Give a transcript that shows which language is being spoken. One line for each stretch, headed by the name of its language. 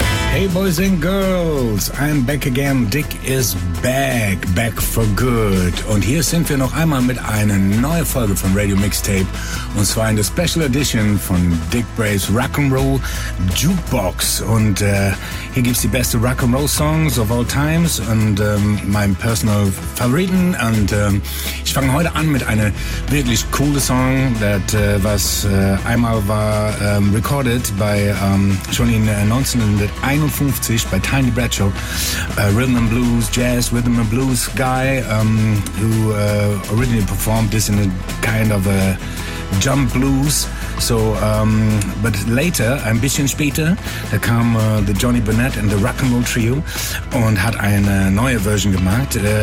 English: Hey Boys and Girls, I'm back again. Dick is back, back for good.
German: Und hier sind wir noch einmal mit einer neuen Folge von Radio Mixtape. Und zwar in der Special Edition von Dick Braves Rock'n'Roll Jukebox. Und hier gibt's die beste Rock'n'Roll Songs
English: of all times.
German: Und mein personal Favoriten. Und Ich fange heute an mit einem wirklich coolen Song, was einmal recorded schon in 1951 bei Tiny Bradshaw.
English: Rhythm and Blues, Jazz, Rhythm and Blues guy, who originally performed this in a kind of a Jump Blues.
German: Ein bisschen später kam the Johnny Burnett and the Rock'n'Roll Trio und hat eine neue Version gemacht.